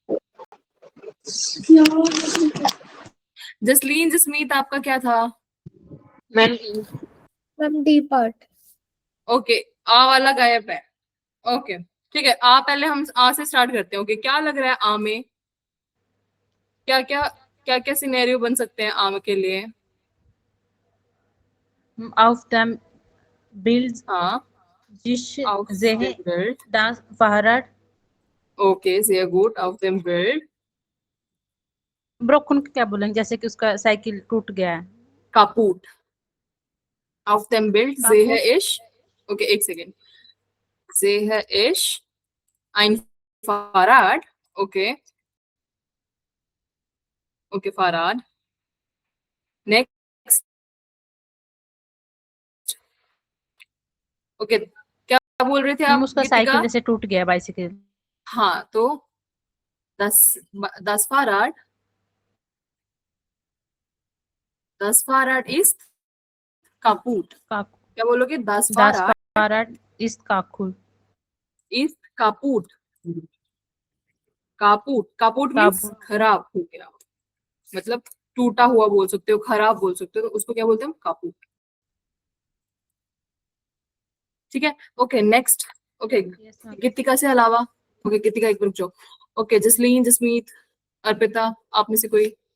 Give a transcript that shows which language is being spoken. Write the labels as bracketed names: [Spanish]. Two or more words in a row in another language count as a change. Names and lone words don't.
[Hindi] जसलीन, जसमीत, आपका क्या था? मैम [English] Ma'am, D part. [Hindi] ओके, आ वाला गायब है। ओके ठीक है, आ पहले हम आ से स्टार्ट करते हैं। ओके, क्या लग रहा है आ में? क्या क्या क्या क्या सिनेरियो बन सकते हैं आम के लिए? [German] Auf dem Bild [Hindi] हाँ, [German] sich auf sehe dem Bild. das Fahrrad Okay, sehr gut. Auf dem Bild. [Hindi] ब्रोकन क्या बोलेंगे, जैसे कि उसका साइकिल टूट गया है। [German] Kaputt. Auf dem Bild sehe Kaputt. ich. Okay, एक second. Sehe ich ein Fahrrad. Okay. Okay, Fahrrad. [English] Next. Okay. [Hindi] क्या बोल रहे थे आप उसका गीतिका? साइकिल जैसे टूट गया, बाइसिकल। हाँ, तो [German] das Fahrrad. Das Fahrrad ist kaputt. [Hindi] क्या बोलोगे? [German] Das Das Fahrrad Fahrrad ist kaputt। ist kaputt. [Hindi] कापुट कापुट मीन्स [German] कापुट। [Hindi] खराब हो गया, मतलब टूटा हुआ बोल सकते हो, खराब बोल सकते हो, तो उसको क्या बोलते हैं हम? कापुट। ठीक है, ओके नेक्स्ट। ओके, [English] Yes, ma'am. [Hindi] गीतिका से अलावा, ओके गीतिका एक रुक जाओ। ओके जसलीन, जसमीत, अर्पिता, आप में से कोई?